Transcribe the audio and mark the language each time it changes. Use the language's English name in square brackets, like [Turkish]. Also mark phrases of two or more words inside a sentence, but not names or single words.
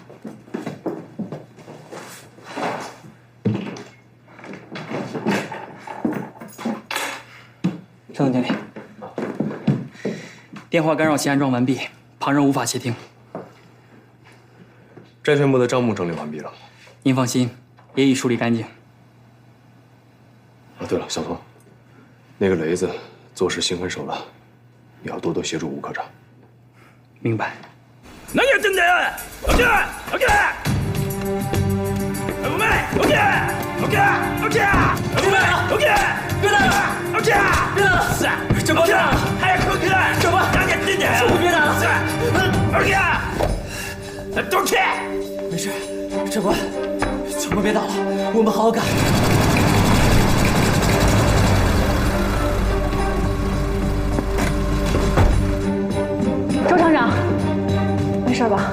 [Chinese] 程总经理，电话干扰器安装完毕，旁人无法窃听。债权部的账目整理完毕了，您放心，也已处理干净。对了，小童，那个雷子做事心狠手辣，你要多多协助吴科长。明白。 [Japanese] 何やってんだよ！起きろ！起きろ！お前！起きろ！起きろ！起きろ！お前！起きろ！ [Chinese] 别打了！ [Japanese] 起きろ！ [Chinese] 别打了！ [Japanese] 长官，早く起きろ！长官，何やってんだよ！ [Chinese] 别打了！ [Japanese] 起きろ！ [Chinese] 都起！没事，长官，长官别打了，我们好好干。周厂长，没事吧？